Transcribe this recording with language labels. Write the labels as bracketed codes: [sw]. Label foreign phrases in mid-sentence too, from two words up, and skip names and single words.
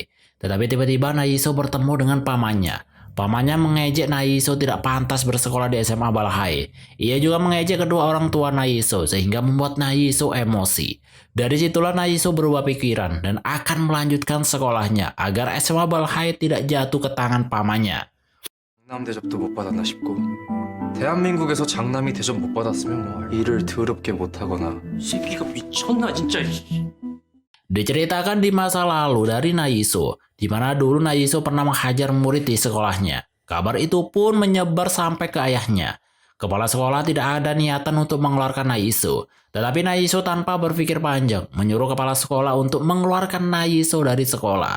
[id] Tetapi tiba-tiba Naiso bertemu dengan pamannya. Pamannya mengejek Naiso tidak pantas bersekolah di SMA Balhai. Ia juga mengejek kedua orang tua Naiso sehingga membuat Naiso emosi. Dari situlah Naiso berubah pikiran dan akan melanjutkan sekolahnya agar SMA Balhai tidak jatuh ke tangan pamannya. [ko] 장남 대접도 못 받았나 싶고 대한민국에서 장남이 대접 못 받았으면 뭐 일을 더럽게 못하거나 이 새끼가 미쳤나 진짜. [id] Diceritakan di masa lalu dari Naiso, di mana dulu Naiso pernah menghajar murid di sekolahnya. Kabar itu pun menyebar sampai ke ayahnya. Kepala sekolah tidak ada niatan untuk mengeluarkan Naiso, tetapi Naiso tanpa berpikir panjang menyuruh kepala sekolah untuk mengeluarkan Naiso dari sekolah.